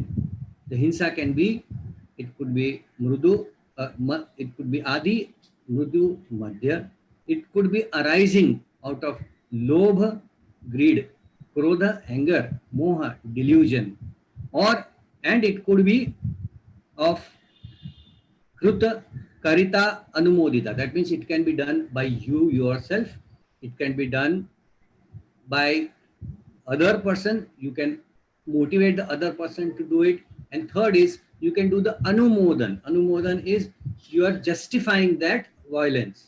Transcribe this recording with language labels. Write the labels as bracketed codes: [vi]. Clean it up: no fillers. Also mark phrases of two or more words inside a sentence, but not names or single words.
[en] The hinsa can be, it could be mrudu, it could be [sa] अदि मृदु मध्य. [en] It could be arising out of lobha, greed, krodha, anger, moha, delusion, and it could be of [sa] कृत कारित अनुमोदित. [en] That means it can be done by you yourself. It can be done by other person. You can motivate the other person to do it. And third is you can do the anumodan. Anumodan is you are justifying that violence.